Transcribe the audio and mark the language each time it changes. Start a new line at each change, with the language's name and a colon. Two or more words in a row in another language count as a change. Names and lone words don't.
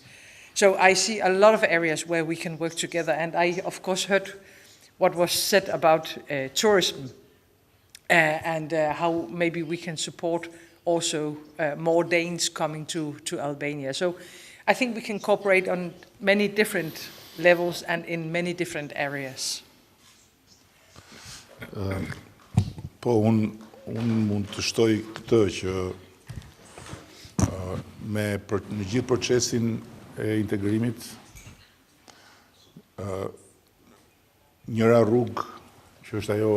English: So I see a lot of areas where we can work together, and I, of course, heard what was said about tourism and how maybe we can support also more Danes coming to Albania. So I think we can cooperate on many different levels and in many different areas.
Albanian: Po, unë mund të shtoj këtë që në gjithë procesin e integrimit, njëra rrugë që është ajo